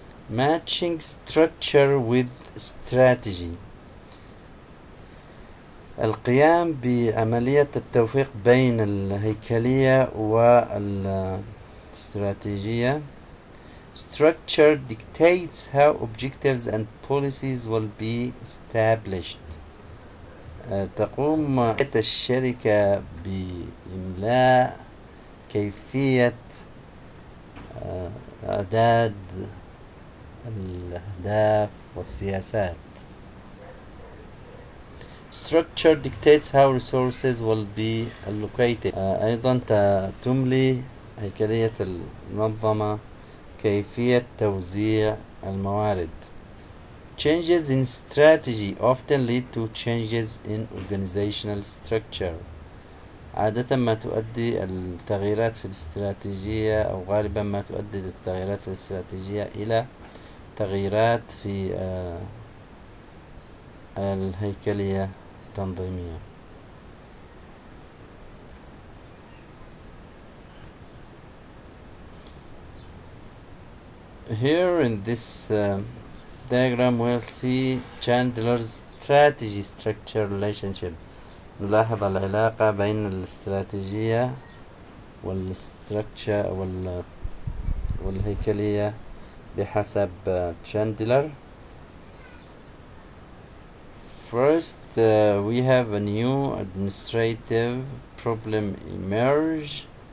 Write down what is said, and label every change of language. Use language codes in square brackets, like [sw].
[en] Matching structure with strategy. [ar] القيام بعملية التوفيق بين الهيكلية والاستراتيجية. [en] Structure dictates how objectives and policies will be established. [ar] تقوم الشركة بإملاء كيفية إعداد الأهداف والسياسات. [en] Structure dictates how resources will be allocated. [ar] أيضا تملي هيكلية المنظمة كيفية توزيع الموارد. [en] Changes in strategy often lead to changes in organizational structure. [ar] عادة ما تؤدي التغييرات في الاستراتيجية أو غالبا ما تؤدي التغييرات في الاستراتيجية إلى تغييرات في الهيكلية التنظيمية. [en] Here in this diagram we'll see Chandler's strategy structure relationship. [ar] نلاحظ العلاقة بين الاستراتيجية والستركتشر والهيكلية بحسب Chandler. [en] First, we have a new administrative problem emerge.